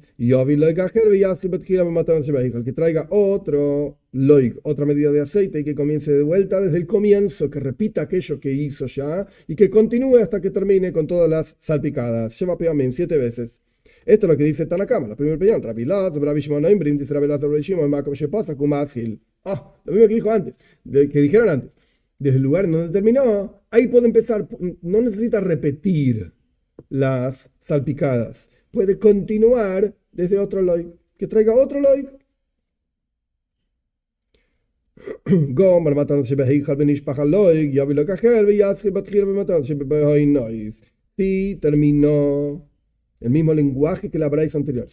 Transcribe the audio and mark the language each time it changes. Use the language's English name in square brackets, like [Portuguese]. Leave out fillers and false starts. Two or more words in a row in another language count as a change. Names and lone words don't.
[Spanish] Y que traiga otro loig, otra medida de aceite y que comience de vuelta desde el comienzo, que repita aquello que hizo ya y que continúe hasta que termine con todas las salpicadas. Lleva peamim 7 veces. Esto es lo que dice Tanakama, la primera opinión. Rabbi Elazar, Rabbi Shimon, dice Rabbi Elazar, Rabbi Shimon, lo mismo que dijo antes, que dijeron antes. Desde el lugar en donde terminó, ahí puede empezar, no necesita repetir las salpicadas. Puede continuar desde otro loig, que traiga otro loig. Si terminó el mismo lenguaje que la braisa anterior.